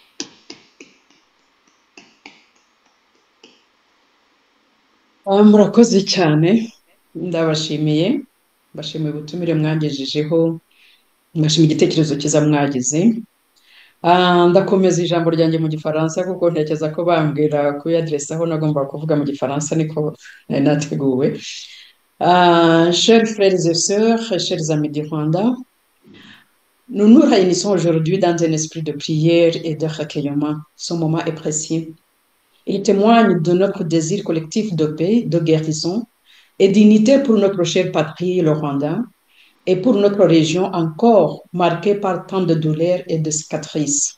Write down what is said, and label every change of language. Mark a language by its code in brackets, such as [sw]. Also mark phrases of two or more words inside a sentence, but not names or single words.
[rw] Murakoze cyane, ndabashimiye, mbashimiye ubutumire mwangejejeho, mbashimiye igitekerezo cyiza mwagize. Ndakomeza ijambo ryanjye mu gifaransa kuko ntekereza ko bambwira kuyaderesaho nagomba kuvuga mu gifaransa niko nari nateguwe. [fr] Chers frères et sœurs, chers amis du Rwanda, nous nous réunissons aujourd'hui dans un esprit de prière et de recueillement. Ce moment est précieux. Il témoigne de notre désir collectif de paix, de guérison et d'unité pour notre chère patrie, le Rwanda, et pour notre région encore marquée par tant de douleurs et de cicatrices.